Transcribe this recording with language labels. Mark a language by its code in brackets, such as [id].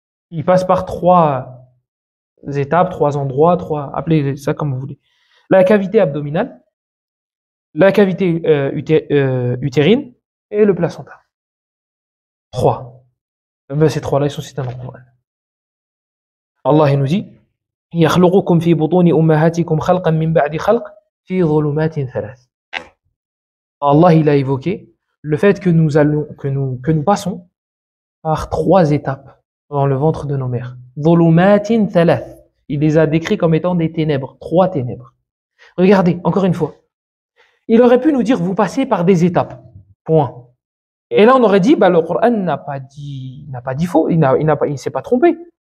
[fr] Il passe par 3 étapes, 3 endroits, appelez ça comme vous voulez. La cavité abdominale, la cavité utérine et le placenta. 3. Ben, ces 3-là, ils sont cités dans le Coran. Allah il nous dit [ar] يخلقكم في بطون أمهاتكم خلقا من بعد خلق في ظلمات 3. [fr] Allah il a évoqué le fait que nous passons par 3 étapes dans le ventre de nos mères. [ar] ظلمات 3. [fr] Il les a décrits comme étant des ténèbres, 3 ténèbres. Regardez, encore une fois. Il aurait pu nous dire vous passez par des étapes. Point. Et là on aurait dit le Coran n'a pas dit faux, il s'est pas trompé.